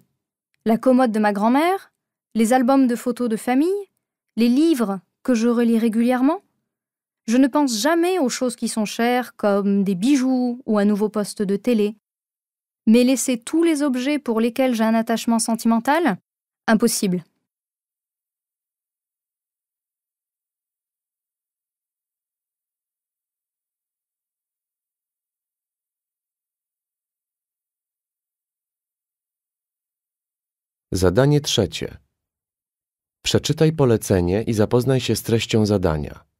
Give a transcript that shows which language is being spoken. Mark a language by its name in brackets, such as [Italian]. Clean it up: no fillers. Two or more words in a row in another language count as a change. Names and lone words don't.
[French] La commode de ma grand-mère? Les albums de photos de famille? Les livres que je relis régulièrement? Je ne pense jamais aux choses qui sont chères, comme des bijoux ou un nouveau poste de télé. Mais laisser tous les objets pour lesquels j'ai un attachement sentimental? Impossible. [Polish] Zadanie trzecie. Przeczytaj polecenie i zapoznaj się z treścią zadania.